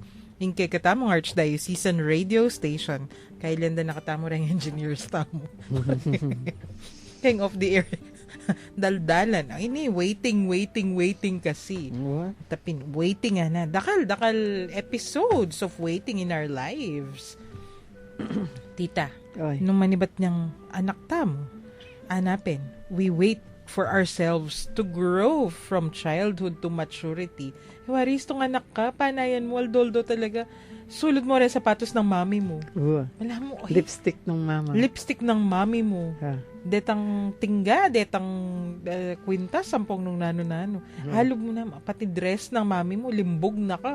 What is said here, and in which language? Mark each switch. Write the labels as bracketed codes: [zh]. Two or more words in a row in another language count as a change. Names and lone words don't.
[pam] Ning kay katamong Archdiocesan Radio Station. Kailan na nakatamo rin engineers tamo. [en] King of the air. [pam] Daldalan. Ay ni, waiting kasi. [en] What? [pam] Tapin, waiting na. [en] Dakal episodes of waiting in our lives. [pam] Tita, Oy. nung manibat niyang anak tamo, anapin, [en] we wait for ourselves to grow from childhood to maturity. [pam] Waris, tong anak ka, panayan mo, aldoldo talaga. Sulod mo rin sapatos ng mami mo. Wala mo, oy, Lipstick ng mama. lipstick ng mami mo. Ha. Detang tingga, detang kwintas, sampung nung nano-nano. Halog mo na, pati dress ng mami mo, limbog na ka.